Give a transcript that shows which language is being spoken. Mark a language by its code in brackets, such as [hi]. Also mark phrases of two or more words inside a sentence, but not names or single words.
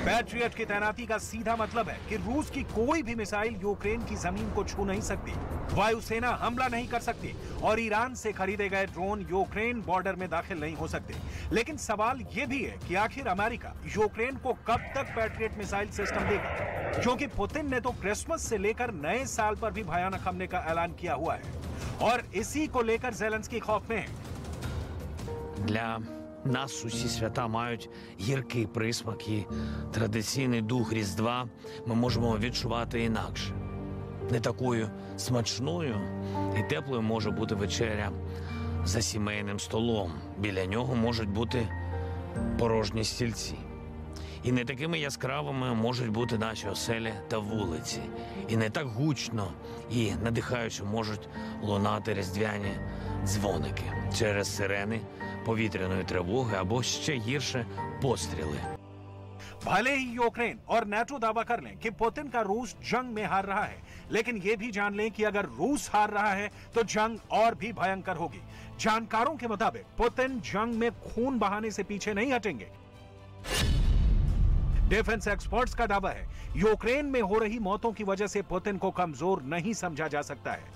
[hi] पैट्रियट की तैनाती का सीधा मतलब है कि रूस की कोई भी मिसाइल यूक्रेन की जमीन को छू नहीं सकती, वायुसेना हमला नहीं कर सकती और ईरान से खरीदे गए ड्रोन यूक्रेन बॉर्डर में दाखिल नहीं हो सकते। लेकिन सवाल यह भी है कि आखिर अमेरिका यूक्रेन को कब तक पैट्रियट [en] missile system [hi] देगा, क्योंकि पुतिन ने तो क्रिसमस से लेकर नए साल पर भी भयानक हमले का ऐलान किया हुआ है और इसी को लेकर ज़ेलेंस्की खौफ में है। [uk] Для нас усі свята мають гіркий присмак і традиційний дух Різдва ми можемо відчувати інакше. Не такою смачною і теплою може бути вечеря за сімейним столом. Біля нього можуть бути порожні стільці. І не такими яскравими можуть бути наші оселі та вулиці. І не так гучно і надихаюче можуть лунати різдвяні дзвоники через сирени повітряної тривоги або ще гірше постріли. [hi] भले ही यूक्रेन और नेटो दावा कर लें कि पुतिन का रूस जंग में हार रहा है, लेकिन यह भी जान लें कि अगर रूस हार रहा है तो जंग और भी भयंकर होगी। जानकारों के मुताबिक पुतिन जंग में खून बहाने से पीछे नहीं हटेंगे। [en] defense experts [hi] का दावा है यूक्रेन में हो रही मौतों की वजह से पुतिन को कमजोर नहीं समझा जा सकता है।